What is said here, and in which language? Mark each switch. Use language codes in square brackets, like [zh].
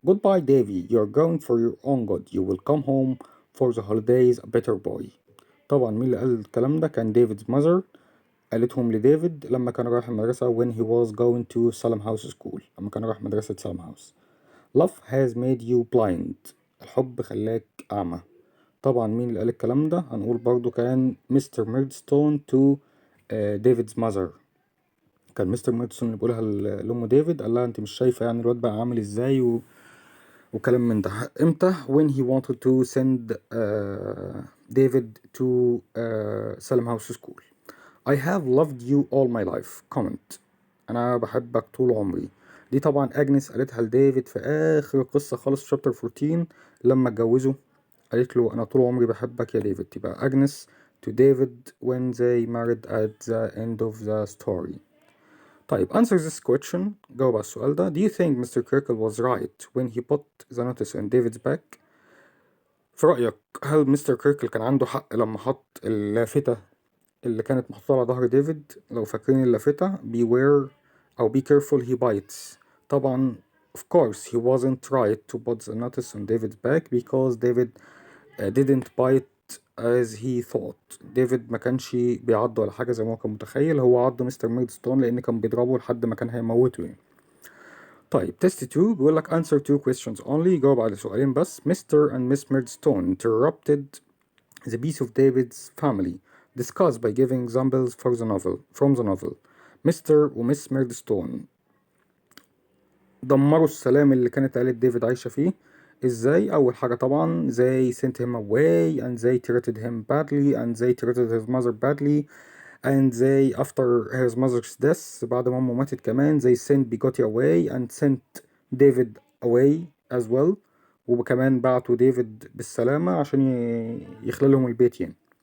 [en] Goodbye Davy، you're going for your own good، you will come home for the holidays a better boy. [ar] طبعا مين اللي قال الكلام ده؟ كان ديفيد's mother، قالتهم لديفيد لما كان رايح المدرسة [en] when he was going to Salem House School، [ar] لما كان رايح مدرسة سالم هاوس. [en] Love has made you blind، [ar] الحب خلاك أعمى. طبعا مين اللي قال الكلام ده؟ هنقول برضو كان مستر ميردستون to ديفيد's mother. كان مستر ميردستون اللي بيقولها لأم ديفيد، قال لها انت مش شايفة يعني الواد بقى عامل ازاي وكلام من ده. [en] امتى؟ when he wanted to send David to Salem House School. I have loved you all my life. [ar] comment، أنا بحبك طول عمري. دي طبعا أجنس قالتها لديفيد في آخر القصة خالص في شابتر 14 لما اتجوزوا، قالت له أنا طول عمري بحبك يا ديفيد. [en] تبقى أجنس to David when they married at the end of the story. طيب answer this question، [ar] جاوب على السؤال ده. [en] Do you think Mr. Kirkle was right when he put the notice on David's back؟ [ar] في رأيك هل مستر كيركل كان عنده حق لما حط اللافتة اللي كانت محطوطة على ظهر ديفيد؟ لو فاكرين اللافتة beware أو [en] be careful he bites. طبعا of course he wasn't right to put the notice on David's back because David didn't bite as he thought. [ar] ديفيد ما كانش بيعض ولا حاجة زي ما هو كان متخيل، هو عض مستر ميدستون لأن كان بيضربه لحد ما كان هيموته يعني. طيب تيست 2 بيقول لك [en] answer two questions only، [ar] جاوب على سؤالين بس. [en] Mr. and Miss Murdstone interrupted the peace of David's family. Discuss by giving examples for the novel from the novel. [ar] Mr. ومس ميردستون دمروا السلام اللي كانت عيلة ديفيد عايشة فيه. ازاي؟ أول حاجة طبعا [en] they sent him away and they treated him badly and they treated his mother badly and they after his mother's death، [ar] بعد ما أمه ماتت كمان [en] they sent Bigotty away and sent David away as well، [ar] وكمان بعتوا ديفيد بالسلامة عشان يخلي لهم البيت يعني.